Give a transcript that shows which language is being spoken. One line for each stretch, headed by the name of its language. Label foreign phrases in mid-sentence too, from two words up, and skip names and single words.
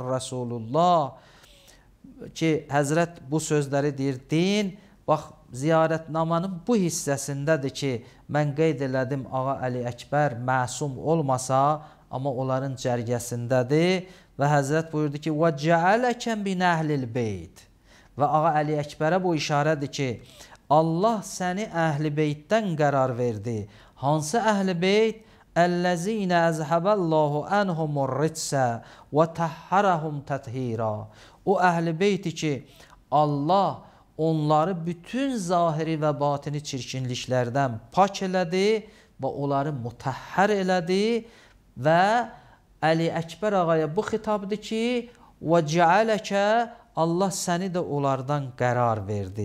Azerbaijani: Rasulullah ki, Həzrət bu sözləri deyir, deyin, bax, ziyarətnamanın bu hissəsindədir ki, mən qeyd elədim, Ağa Əli Əkbər məsum olmasa, amma onların cərgəsindədir və Həzrət buyurdu ki,
Arabic: وَجَعَلَكَمْ بِنَهْلِ الْبَيْتِ
Azerbaijani: və Ağa Əli Əkbərə bu işarədir ki, Allah səni Əhl-i Beytdən qərar verdi. Hansı Əhl-i Beyt?
Arabic: الذين أذهب الله عنهم الرجس وطهرهم تطهيرا.
Azerbaijani: O Əhl-i Beyti ki, Allah onları bütün zahiri və batini çirkinliklərdən pak elədi və onları mutəhhər elədi və Əli Əkbər ağaya bu xitabdır ki,
Arabic: وجعلك,
Azerbaijani: Allah səni də onlardan qərar verdi.